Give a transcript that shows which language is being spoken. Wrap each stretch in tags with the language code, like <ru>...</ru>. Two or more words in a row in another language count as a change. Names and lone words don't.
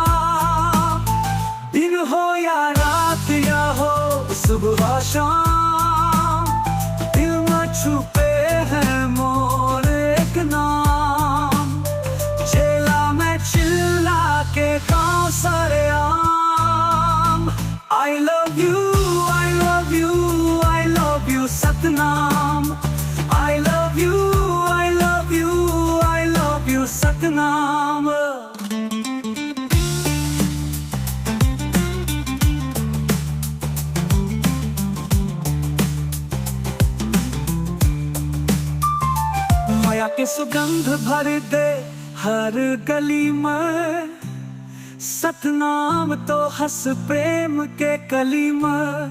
<hne>दिन हो या रात या हो सुबह शाम दिल में छुपे है मोर एक नाम। जेला में चिल्ला के गाँव सारे आम।</hne> <en>I love you, I love you, I love you सतनाम। I love you, I love you, I love you सतनाम।</en> <hne>माया के सुगंध भर दे हर गली में, सतनाम तो हंस प्रेम के कली में।</hne>